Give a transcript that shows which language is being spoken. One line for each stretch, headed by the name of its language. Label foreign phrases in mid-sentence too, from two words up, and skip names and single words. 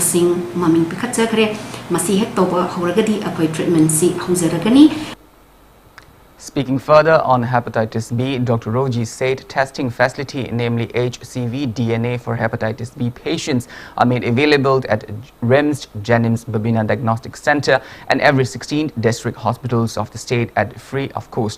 Manipuri: Singh maming pikhatchakre masi hek toba horagadi akoi treatment si huzaragani.
English: Speaking further on hepatitis B, Dr. Roji said testing facility, namely HCV DNA for hepatitis B patients, are made available at RIMS, Jenims, Babina Diagnostic Center and every 16 district hospitals of the state at free of cost.